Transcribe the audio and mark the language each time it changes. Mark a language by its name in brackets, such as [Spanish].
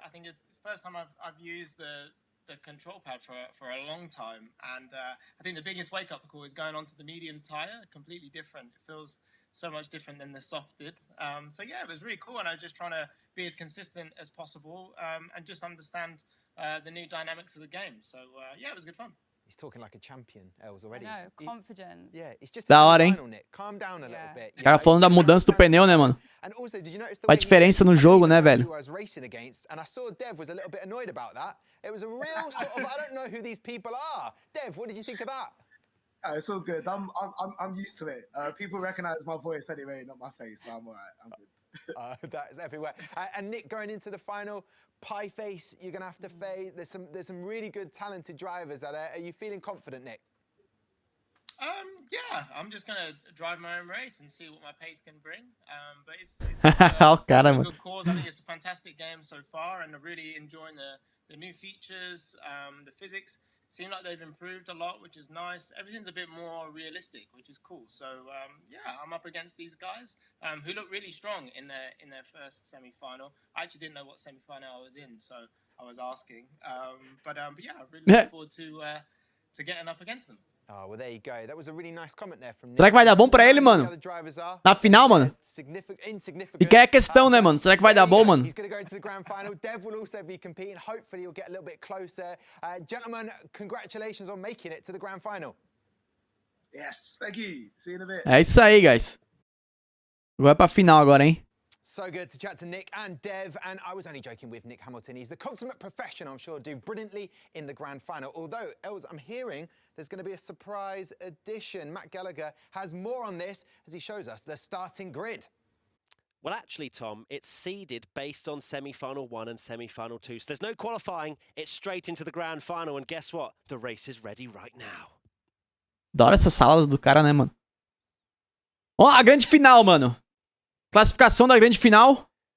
[English] I think it's the first time I've used the control pad for a long time, and I think the biggest wake-up call is going onto the medium tire. Completely different. It feels so much different than the soft did. So yeah, it was really cool, and I was just trying to be as consistent as possible and just understand the new dynamics of the game. So yeah, it was good fun. He's talking like a champion, Els, already. I know, confidence. Yeah, it's just [Portuguese] da hora, hein? [English] Calm down a little bit. [Portuguese] Os caras falando da mudança do pneu, né, mano? Faz diferença no jogo, né, velho? [English] And I saw Dev was a little bit annoyed about that. It was a real sort of, I don't know who these people are. Dev, what did you think of that? It's all good. I'm used to it. People recognize my voice anyway, not my face, so I'm alright. I'm good. That is everywhere. And Nick, going into the final, pie face, you're gonna have to face. There's some really good, talented drivers out there. Are you feeling confident, Nick? Yeah, I'm just gonna drive my own race and see what my pace can bring. But it's a good cause. I think it's a fantastic game so far, and I'm really enjoying the new features, the physics. Seem like they've improved a lot, which is nice. Everything's a bit more realistic, which is cool. So yeah, I'm up against these guys who look really strong in their first semi-final. I actually didn't know what semi-final I was in, so I was asking. But yeah, I really look forward to getting up against them. Oh, well, there you go. That was a really nice comment there from Nick. [Portuguese] Será que vai dar bom pra ele, mano? Na final, mano? Fica aí a questão, né, mano? Será que vai dar bom, mano? [English] He's going to go into the grand final. Dev will also be competing. Hopefully, he'll get a little bit closer. Gentlemen, congratulations on making it to the grand final. Yes, thank you. See you in a bit. [Portuguese] É isso aí, guys. Vai pra final agora, hein? [English] So good to chat to Nick and Dev, and I was only joking with Nick Hamilton. He's the consummate professional, I'm sure, do brilliantly in the grand final. Although, Els, I'm hearing there's going to be a surprise addition. Matt Gallagher has more on this as he shows us the starting grid. Well, actually, Tom, it's seeded based on semi-final 1 and semi-final 2. So there's no qualifying. It's straight into the grand final, and guess what? The race is ready right now. [Portuguese] Da hora essas salas do cara, né, mano? Ó, a grande final, mano. Classificação da grande final.